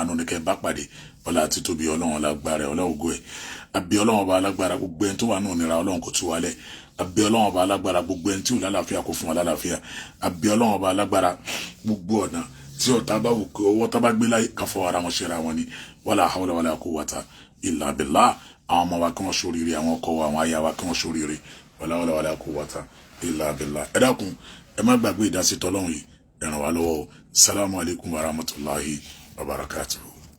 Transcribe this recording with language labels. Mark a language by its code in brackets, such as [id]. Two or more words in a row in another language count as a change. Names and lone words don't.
[yo] àánú ní kẹ́ bá pàdé ọlá àti tóbi ọlọ́run ọlá agbára ọlá ògo ẹ̀ àbí ọlọ́run ọba alágbára gbogbo ẹni tó wà nù nira ọlọ́run kò tú wálẹ̀ àbí ọlọ́run ọba alágbára gbogbo ẹni tí ò lálàáfíà kò fún wa lálàáfíà àbí ọlọ́run ọba alágbára gbogbo ọ̀nà tí ọ̀tá bá wù kí ọwọ́ tá bá gbé láyé ká fọ ara wọn ṣera wọn ni [ar] ولا حول ولا قوة إلا بالله [yo] àwọn ọmọ wa kí wọ́n ṣoríire àwọn ọkọ wa àwọn aya wa kí wọ́n ṣoríire [ar] ولا حول ولا قوة إلا بالله [yo] ẹ dákun ẹ má gbàgbé ìdásí tọ́lọ́run yìí ẹ ràn wá lọ́wọ́. [ar] السلام عليكم ورحمة الله وبركاته.